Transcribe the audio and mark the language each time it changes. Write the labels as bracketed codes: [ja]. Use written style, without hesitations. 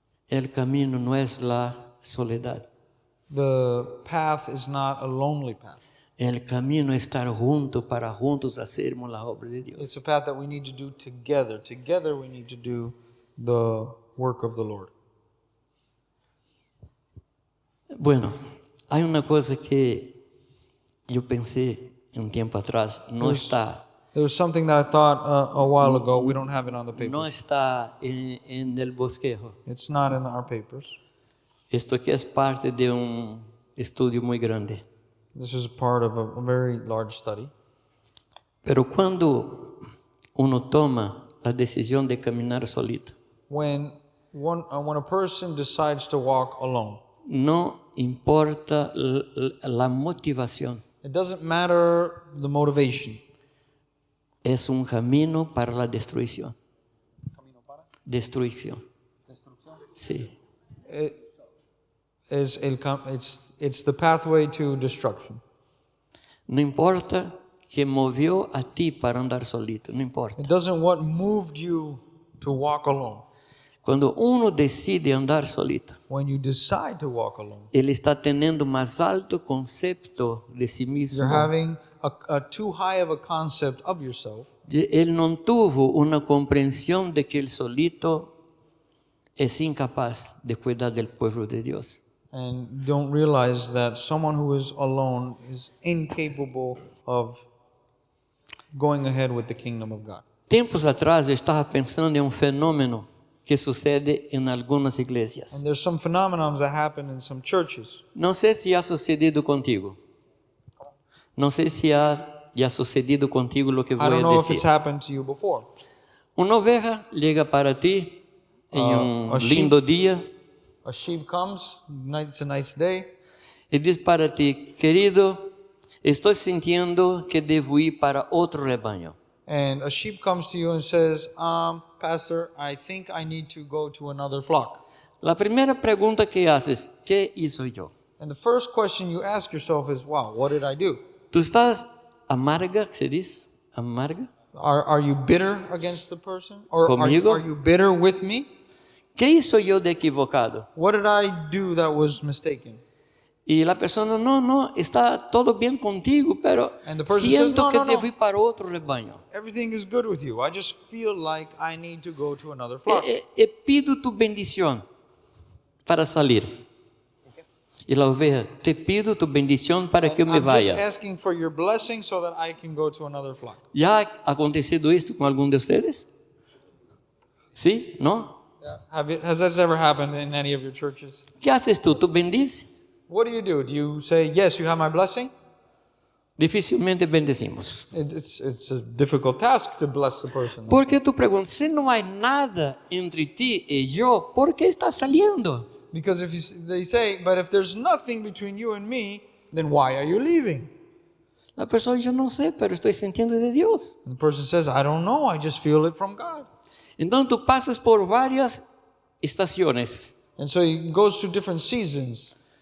[es] El camino no es la soledad. [en] The path is not a lonely path. [es] El camino es estar juntos para juntos hacermos la obra de [en] It's [es] Dios. [en] a path that we need to do together. Together we need to do the work of the Lord. [es] Bueno, hay una cosa que yo pensé un tiempo atrás, no está, [en] There was something that I thought a while ago. We don't have it on the [es] no [en] papers. [es] está en el bosquejo. [en] It's not in our papers. [es] Esto que es parte de un estudio muy grande. [en] This is part of a very large study. [es] Pero cuando uno toma la decisión de caminar solito, [en] When a person decides to walk alone, [es] no importa la motivación, [en] it doesn't matter the motivation. [es] es un camino para la destrucción. Destrucción. Sí. [en] It's the pathway to destruction. [es] No importa que movió a ti para andar solito, no importa. [en] It doesn't what moved you to walk alone. [es] Cuando uno decide andar solito, [en] When you decide to walk alone, [es] ele está teniendo más alto concepto de sí mismo. [en] you're having a too high of a concept of yourself. [pt] Ele não tuvo uma compreensão de que ele solito é incapaz de [es] cuidar del pueblo de Dios. [en] and don't realize that someone who is alone is incapable of going ahead with the kingdom of God. [pt] Tempos atrás eu estava pensando em um fenômeno que sucede em algumas igrejas. [en] And there's some phenomenons that happen in some churches. [pt] Não sei se ha sucedido contigo. Não sei se ha sucedido contigo o que [en] I [pt] vou [en] don't know if it's [pt] dizer. [en] happened to you before. [pt] Uma oveja liga para ti em [en] a sheep. [pt] lindo dia [en] A sheep comes, it's a nice day, [pt] e diz para ti, querido, estou sentindo que devo ir para outro rebanho. [en] and a sheep comes to you and says, Pastor, I think I need to go to another flock. [pt] A primeira pergunta que [es] haces, ¿qué hizo yo? [en] And the first question you ask yourself is, wow, what did I do? [es] ¿Tú estás amarga, que se diz? Amarga? [en] Are you bitter against the person? Or [es] Conmigo? [en] are you bitter with me? [es] ¿Qué hizo yo de equivocado? [en] What did I do that was mistaken? [es] Y la persona, no, está todo bien contigo, pero [en] And the person [es] siento [en] says, [es] que [en] no. [pt] devo ir para outro rebanho. [en] Everything is good with you. I just feel like I need to go to another flock. [es] E pido tu bendición para salir. Y la oveja, te pido tu bendición para que [pt] eu me [en] I'm just [es] vaya. [en] asking for your blessing so that I can go to another flock. [es] ¿Ya ha acontecido esto con alguno de ustedes? ¿Sí? ¿No? [en] Has that ever happened in any of your churches? [es] ¿Qué haces tú? ¿Tú bendices? [en] What do? Do you say, yes, you have my blessing? [es] Dificilmente bendecimos. [en] It's a difficult task to bless the person. [pt] Porque tu perguntas, se não há nada entre ti e eu, por que [es] estás saliendo? [en] Because they say, but if there's nothing between you and me, then why are you leaving? [pt] A pessoa, eu não sei, pero estou sentindo de Deus. [en] And the person says, I don't know, I just feel it from God. [pt] Então tu passas por várias estações. [en] And so he goes through different seasons.